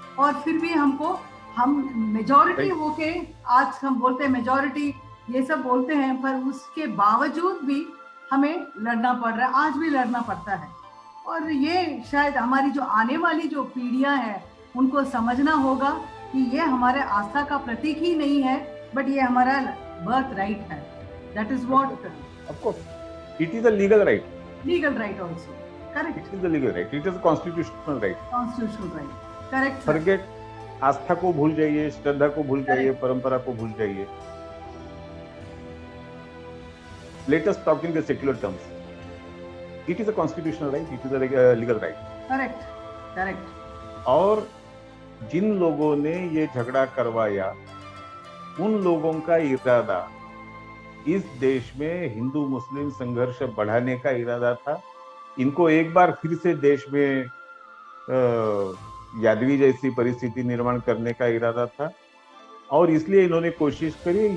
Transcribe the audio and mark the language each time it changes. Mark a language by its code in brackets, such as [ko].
[hi] और फिर भी हम मेजॉरिटी होके, आज हम बोलते हैं मेजॉरिटी, ये सब बोलते हैं, पर उसके बावजूद भी हमें लड़ना पड़ रहा है, आज भी लड़ना पड़ता है। और ये शायद हमारी जो आने वाली जो पीढ़ियां हैं उनको समझना होगा कि ये हमारे आस्था का प्रतीक ही नहीं है, बट ये हमारा बर्थ राइट है। [en] That is what Of course, it is a legal right. legal right also. Correct. It is a legal right. It is a constitutional right. Constitutional right. Correct, sir. Forget [hi] आस्था को भूल जाइए, श्रद्धा को भूल जाइए, परंपरा को भूल जाइए. [en] Let us talk in the secular terms. It is a constitutional right. It is a legal right. Correct. Correct. [hi] और जिन लोगों ने ये झगड़ा करवाया, उन लोगों का इरादा इस देश में हिंदू मुस्लिम संघर्ष बढ़ाने का इरादा था. इनको एक बार फिर से देश में यादवी जैसी परिस्थिति निर्माण करने का इरादा था, और इसलिए इन्होंने कोशिश करी.